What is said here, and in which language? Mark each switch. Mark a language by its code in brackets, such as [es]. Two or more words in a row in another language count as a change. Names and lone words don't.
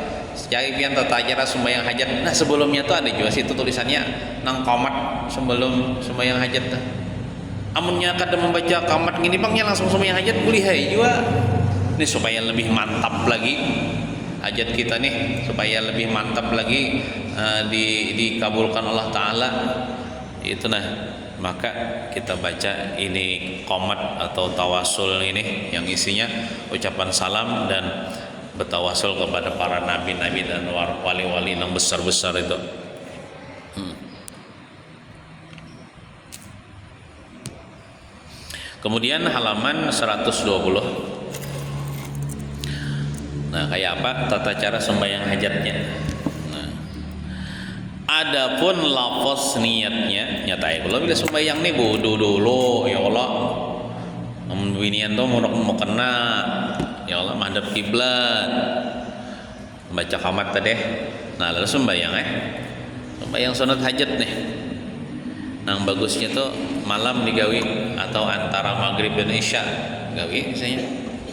[bjn] Jadi pian tata cara sembahyang hajat. Nah, sebelumnya tuh ada juga situ tulisannya nang qamat sebelum sembahyang hajat tuh. Amunnya kada membaca qamat gini bangnya langsung sembahyang hajat boleh hai juga. [id] Ini supaya lebih mantap lagi hajat kita nih, supaya lebih mantap lagi dikabulkan [ar] الله تعالى. [id] Itu nah, maka kita baca ini qamat atau tawasul ini yang isinya ucapan salam dan bertawasul kepada para nabi-nabi dan wali-wali yang besar-besar itu. Kemudian halaman 120. [bjn] Nah, kayak apa tata cara sembahyang hajatnya? [id] Nah, adapun lafaz niatnya nyatai kalau bila sembahyang nih wudu dulu [ar] يا الله. [bjn] Binian tuh mau kena [ar] يا الله [bjn] menghadap kiblat. [id] Baca qamat tadi. Nah, lalu sembahyang sembahyang sunat hajat nih. [bjn] Nah, bagusnya tuh malam digawi atau antara maghrib dan isya gawi misalnya.